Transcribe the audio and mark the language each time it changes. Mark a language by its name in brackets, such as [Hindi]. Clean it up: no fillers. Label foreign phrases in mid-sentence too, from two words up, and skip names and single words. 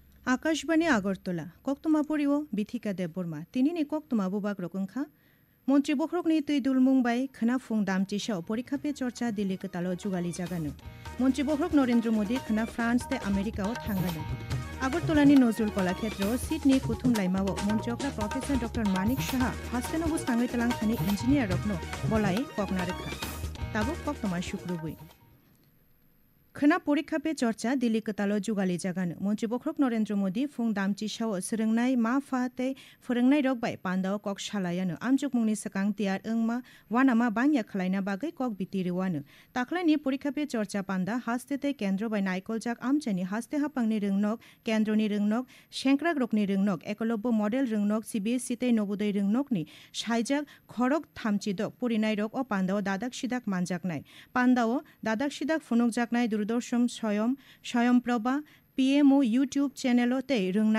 [Kok Borok] আকাশবাণী আগরতলা কক্তমা পরিও বিথিকা দেববর্মা তিনি কক্তমা বুবাক রকংখা মন্ত্রী বখরকনি তুই দুলমুংবাই খনাফুং দামচিসাও পরীক্ষা পে চর্চা দিল্লি কতালো जुगाली जागानो মন্ত্রী বখরক নরেন্দ্র মোদী খনা ফ্রান্স তে আমেরিকাও থাঙ্গানো আগরতলানি নজরুল কলাক্ষেত্র সিডনি কুথুম লাইমাও মন্ত্রকরা প্রফেসর ডক্টর মানিক সাহা হাস্তেনবু সাঙ্গৈ তলাং খানি ইঞ্জিনিয়ার রকনো বলাই ককনারেখা তাবো কক্তমা শুক্রবুই खना परीक्षा पे चर्चा दिल्ली कतालो जुगाली जागानो मन्त्री बखरक नरेंद्र मोदी फुं दामचिसाओ सोलोंनाय मा फाते फोरोंनाय रकबाय पान्दाव कक सालायानो आमजुक मुंनि सकां तियार ओंमा वानामा बान्या खलायना बागै कक बितिरेवानो ताख्लायनि परीक्षा पे चर्चा पान्दा हास्तेते केन्द्र बाय नायकलजाक आमचानि हास्ते हापांनि रोंनक केन्द्रनि रोंनक शेंक्राग रकनि रोंनक एकलब्य मडेल रोंनक सीबीएसई ते नवोदय रोंनकनि साइजाक खरक थामचिदक परिनाय रक अ पान्दाव दादाक सिदाक मानजाकनाय पान्दाव दादाक सिदाक फुनुकजाकनाय दूरदर्शन स्वयंप्रभा पीएमओ यूट्यूब चैनलो ते रोंनाय